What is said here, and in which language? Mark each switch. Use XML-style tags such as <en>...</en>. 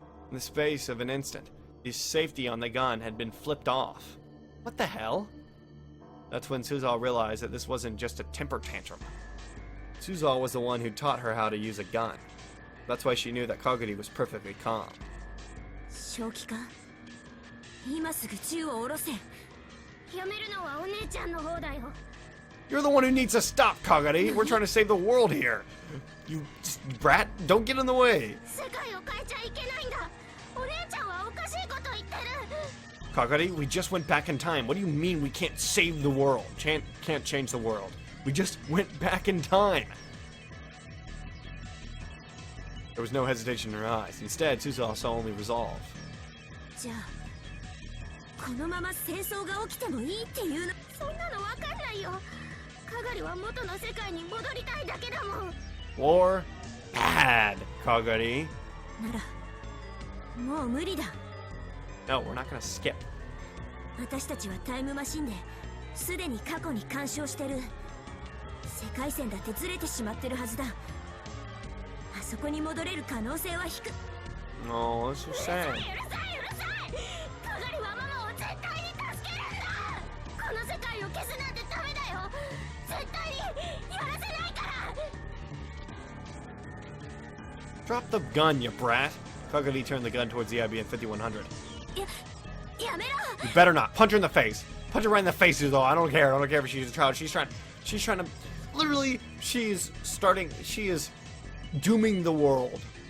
<en>In the space of an instant, the safety on the gun had been flipped off. What the hell? That's when Suzuha realized that this wasn't just a temper tantrum. Suzuha was the one who taught her how to use a gun. That's why she knew that Kagari was perfectly calm.</en> <ja>正気か今すぐ銃を下ろせやめるのはお姉ちゃんの方だよ</ja> <en>You're the one who needs to stop, Kagari. We're trying to save the world here. You brat, don't get in the way.</en> <ja>世界を変えちゃいけないんだお姉ちゃんはおかしいこと言ってる</ja> <en>Kagari, we just went back in time. What do you mean we can't save the world? Can't change the world. We just went back in time. There was no hesitation in her eyes. Instead, Suzuha saw only resolve.</en> <ja>じゃあこのまま戦争が起きてもいいっていうのそんなのわかんないよカガリは元の世界に戻りたいだけだもん</ja> <en>War? Bad, Kagari.</en> <ja>ならもう無理だ</ja> <en>No, we're not gonna skip.</en> <ja>私たちはタイムマシンですでに過去に干渉してる世界線だってずれてしまってるはずだあそこに戻れる可能性は低く</ja> <en>Oh, that's so sad.</en> <ja>うるさいうるさいカガリはママを絶対に助けるんだこの世界を消すなんてダメだよ絶対にやらせないから</ja> <en>Drop the gun, you brat. Kagari turned the gun towards the IBM 5100.</en> <ja>やめろ</ja> <en>You better not. Punch her in the face. Punch her right in the face, though. I don't care. I don't care if she's a child. She's trying to, literally, she is dooming the world.</en>